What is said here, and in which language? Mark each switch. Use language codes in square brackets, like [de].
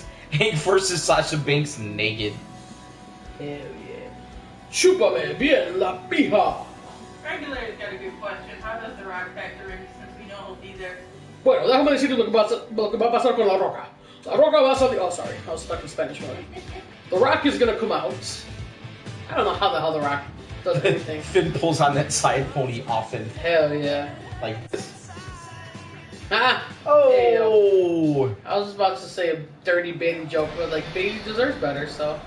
[en] Hank versus Sasha Banks naked. Hell yeah. [es] Chúpame bien la pija. [en] Regulator's got a good question. How does The Rock factor in since we know he'll be there? [es] Bueno, déjame decirte lo que va a pasar con La Roca. La Roca va a salir. [en] Oh, sorry. I was stuck in Spanish mode. The Rock is gonna come out. I don't know how the hell The Rock does anything. Finn pulls on that side pony often. Hell yeah. Like this. Ah! Oh! I was about to say a dirty Bailey joke, but like Bailey deserves better, so.